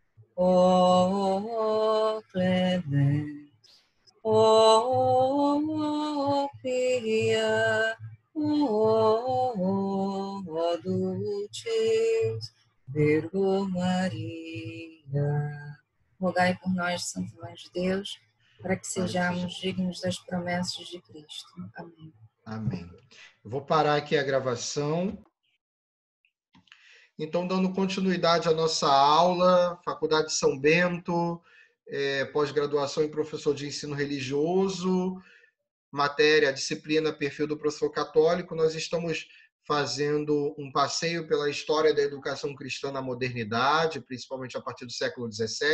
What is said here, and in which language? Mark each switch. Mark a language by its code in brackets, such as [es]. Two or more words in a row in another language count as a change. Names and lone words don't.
[la] O clemens, o pia, o dulcis Virgo Maria. [pt] Rogai por nós, Santo Anjo de Deus, para que sejamos dignos das promessas de Cristo. Amém. Amém. Eu vou parar aqui a gravação. Então, dando continuidade à nossa aula, Faculdade de São Bento, pós-graduação em professor de ensino religioso, matéria, disciplina, perfil do professor católico, nós estamos fazendo um passeio pela história da educação cristã na modernidade, principalmente a partir do século XVII.